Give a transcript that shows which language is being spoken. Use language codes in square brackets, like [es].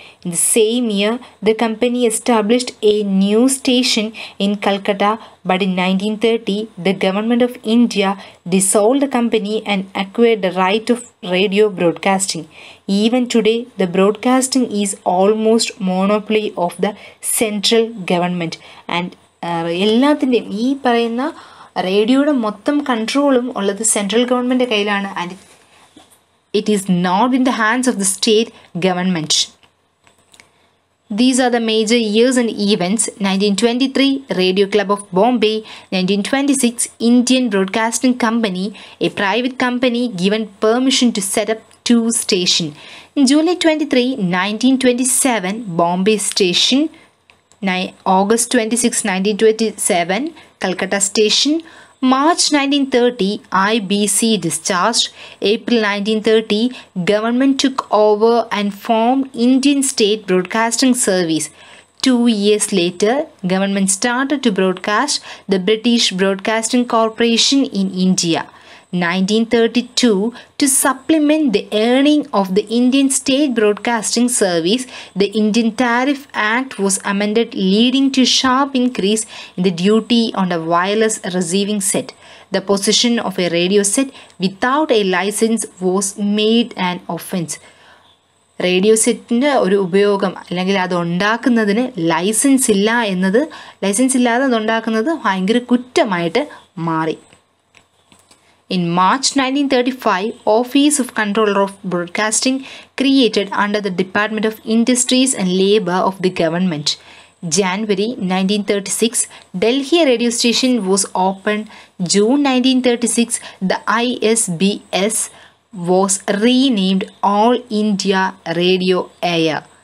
[en] In the same year, the company established a new station in Calcutta, but in 1930, the Government of India dissolved the company and acquired the right of radio broadcasting. Even today, the broadcasting is almost monopoly of the central government. [ml] And എല്ലാത്തിൻ്റെയും ഈ പറയുന്ന റേഡിയോയുടെ മൊത്തം കൺട്രോളും ഉള്ളത് central government കയ്യിലാണ്. [en] And it is not in the hands of the state government. These are the major years and events. 1923, Radio Club of Bombay. 1926, Indian Broadcasting Company, a private company given permission to set up 2 stations. July 23, 1927, Bombay Station. August 26, 1927, Calcutta Station. March 1930, IBC discharged. April 1930, government took over and formed Indian State Broadcasting Service. 2 years later, government started to broadcast the British Broadcasting Corporation in India. 1932, to supplement the earning of the Indian State Broadcasting Service, the Indian Tariff Act was amended, leading to sharp increase in the duty on the wireless receiving set. The possession of a radio set without a license was made an offence. [ml] Radio സെറ്റിൻ്റെ ഒരു ഉപയോഗം അല്ലെങ്കിൽ അത് ഉണ്ടാക്കുന്നതിന് licence ഇല്ലാതെ അത് ഉണ്ടാക്കുന്നത് ഭയങ്കര കുറ്റമായിട്ട് മാറി. [en] In March 1935, Office of Controller of Broadcasting created under the Department of Industries and Labour of the government. January 1936, Delhi radio station was opened. June 1936, the ISBS was renamed All India Radio Air.